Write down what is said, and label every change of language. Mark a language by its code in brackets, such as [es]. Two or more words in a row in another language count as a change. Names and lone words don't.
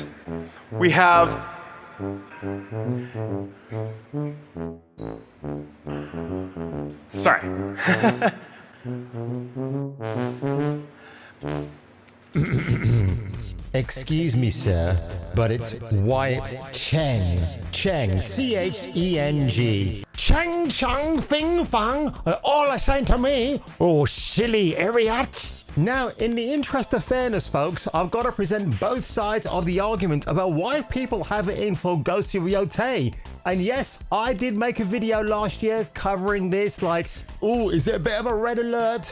[en] We have... Sorry. Excuse me, sir, but it's Wyatt Cheng. Cheng, C-H-E-N-G. Cheng, Chang, Fing, Fang, all the same to me. Oh, silly idiot. Now, in the interest of fairness, folks, I've got to present both sides of the argument about why people have it in for Ghost of Yotei. And yes, I did make a video last year covering this, like, oh, is it a bit of a red alert?